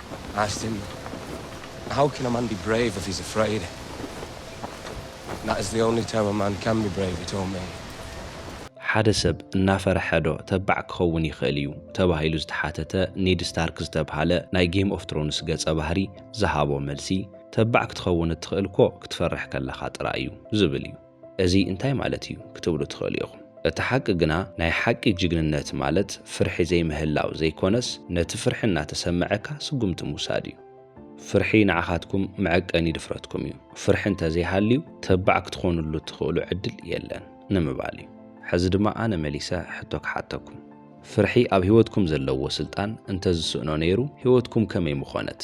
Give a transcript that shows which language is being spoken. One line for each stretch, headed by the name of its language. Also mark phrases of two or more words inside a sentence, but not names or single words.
English: asked him, how can a man be brave if he's afraid? That is the only time a man can be brave, he told me.
Tigrinya: ሓደ ሰብ እናፈረሐ ዶ ተባዕ ክኸውን ይኽእል እዩ ተባሂሉ ዝተሓተተ ኔድ ስታርክ ዝተባሃለ ናይ ጌም ኦፍ ትሮንስ ገጸ ባህሪ ዝሃቦ መልሲ ተባዕ ክትኸውን እትኽእል ኮ ክትፈርሕ ከለኻ ጥራይ እዩ ዝብል እዩ። እዚ እንታይ ማለት እዩ ክትብሉ ትኽእሉ ኢኹም። እቲ ሓቂ ግና ናይ ሓቂ ጅግንነት ማለት ፍርሒ ዘይምህላው ዘይኮነስ ነቲ ፍርሒ እናተሰምዐካ ስጉምቲ ምውሳድ እዩ። ፍርሒ ንዓኻትኩም መዐቀኒ ድፍረትኩም እዩ። ፍርሒ እንተዘይሃልዩ ተባዕ ክትኾኑሉ ትኽእሉ ዕድል የለን ንምባል እዩ። ሕዚ ድማ ኣነ መሊሳ ሕቶ ክሓተኩም ፍርሒ ኣብ ህይወትኩም ዘለዎ ስልጣን እንተዝስእኖ ነይሩ ህይወትኩም ከመይ ምኾነት?